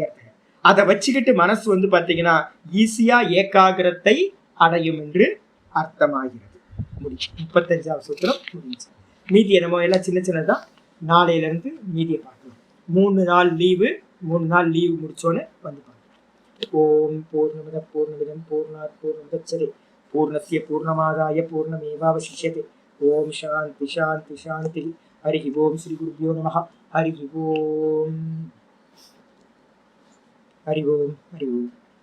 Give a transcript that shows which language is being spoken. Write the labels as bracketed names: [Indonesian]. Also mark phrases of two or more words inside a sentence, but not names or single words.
[Tamil] அதை வச்சுக்கிட்டு மனசு வந்து பாத்தீங்கன்னா ஈஸியா ஏகாகிரத்தை அடையும் என்று அர்த்தமாகிறது. முடிச்சு 35வது சூத்திரம் முடிஞ்சு. மீதியை நம்ம எல்லாம் சின்ன சின்னதான், நாளையில இருந்து மீதியை பார்க்கலாம். 3 நாள் லீவு, 3 நாள் லீவு முடிச்சோன்னு வந்து பார்க்கலாம். [Sanskrit] ॐ पूर्णमिद पूर्णमिदम् पूर्णात् पूर्णमुदच्यते पूर्णस्य पूर्णमादाय पूर्णमेवावशिष्यते. ॐ शान्ति शान्ति शान्ति। हरि ॐ। श्री गुरुभ्यो नमह. हरि ॐ। हरि ॐ. हरि ॐ.